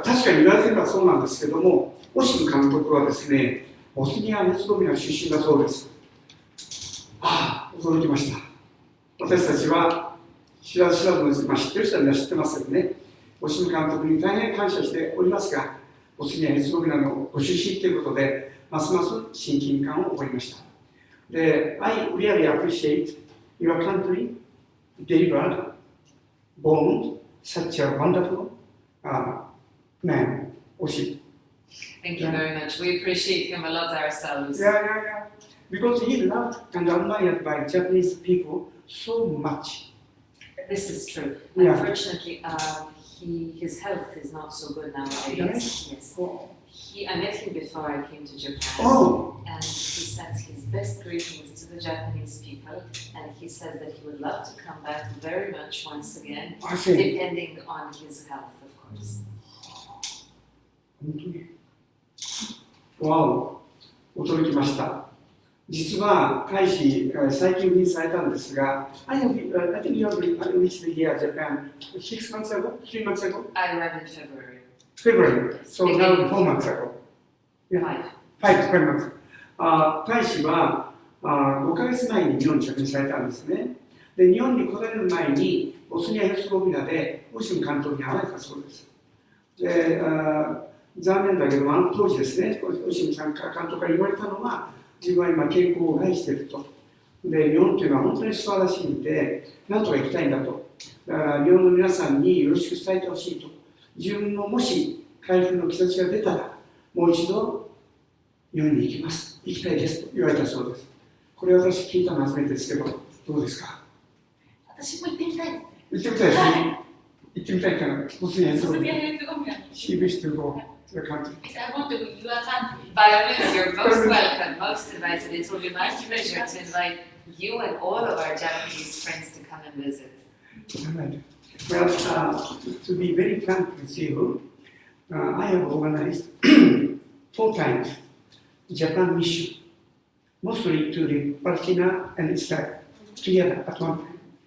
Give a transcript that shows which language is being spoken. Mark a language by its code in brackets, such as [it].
[ja] 確かに言われてみればそうなんですけども、オシム監督はですね、ボスニア・ヘルツェゴビナ出身だそうです。驚きました。私たちは知らず知らずのうち、知ってる人は知ってますよね。オシム監督に大変感謝しておりますが、ボスニア・ヘルツェゴビナのご出身ということで、ますます親近感を覚えました。 [en] で、I really appreciate your country delivered, born such a wonderful man, Oshi. Thank you very much. We appreciate him a lot ourselves. Yeah. Because he loved and admired by Japanese people so much. This is true. Yeah. Unfortunately, his health is not so good nowadays. Yes. I met him before I came to Japan, and he sends his best greetings to the Japanese people, and he says that he would love to come back very much once again, depending on his health, of course. [ja] 本当にわお、驚きました。実は大使、最近赴任されたんですが、 [en] I think you have reached here Japan 6 months ago, 3 months ago? I arrived in February. February, so now 4 months ago. Yeah. 5 months. [ja] 大使は5ヶ月前に日本に着任されたんですね。で、日本に来られる前に、ボスニア・ヘルツェゴビナでオシム監督に会われたそうです。で、残念だけど、当時ですね、オシムさん監督から言われたのは、自分は今健康を害していると。で、日本というのは本当に素晴らしいんで、なんとか行きたいんだと。だから日本の皆さんによろしく伝えてほしいと。自分ももし回復の兆しが出たら、もう一度日本に行きます。行きたいですと言われたそうです。これ私聞いたの初めてですけど、どうですか？私も行ってみたいですね。行ってみたいですね。行ってみたいから、ボスニア・ヘルツェゴビナ。 [en] She wished to go to the country. I want to go to your country. By all means, you're most welcome, most invited. It will be my pleasure to invite you and all of our Japanese friends to come and visit. Well, to be very frank with you, I have organized 4 times Japan mission, mostly to the Palestina and Israel together at one time.